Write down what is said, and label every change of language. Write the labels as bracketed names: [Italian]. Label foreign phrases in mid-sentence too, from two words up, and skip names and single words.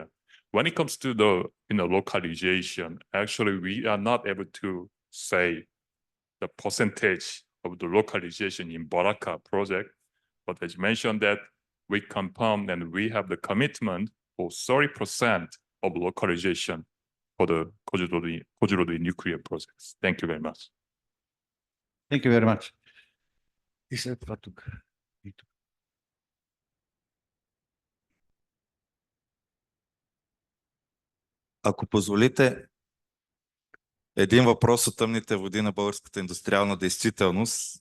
[English] When it comes to the localization, actually we are not able to say the percentage of the localization in Baraka project, but as mentioned that we confirm and we have the commitment for 30% of localization for the Kozhirodi nuclear projects. Thank you very much. Thank you very much. [Bulgarian] И след това тук. Ако позволите, един въпрос от тъмните води на българската индустриална действителност.